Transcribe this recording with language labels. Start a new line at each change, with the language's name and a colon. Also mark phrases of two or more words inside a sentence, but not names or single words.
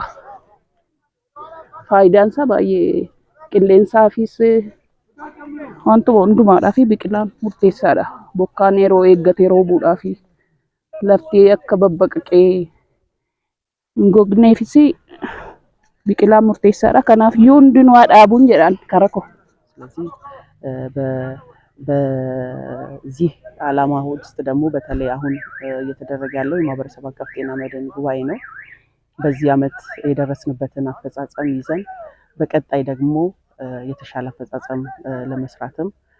Oromo: Faayidaan isaa baay'ee qilleensaafis wantuma hundumaadhaaf biqilaan murteessaadha. Bokkaan yeroo eeggate roobuudhaaf lafti akka babbaqaqee hin gogneefis biqilaan murteessaadha. Kanaafiyyuu hundinuu dhaabuun jedhaan karaa koo.
Amharic: ስለዚህ በዚህ ዓላማ ውስጥ ደግሞ በተለይ አሁን እየተደረገ ያለው የማህበረሰብ አቀፍ ጤና መድን ጉባኤ ነው። በዚህ ዓመት የደረስንበትን አፈጻጸም ይዘን በቀጣይ ደግሞ የተሻለ አፈጻጸም ለመስራትም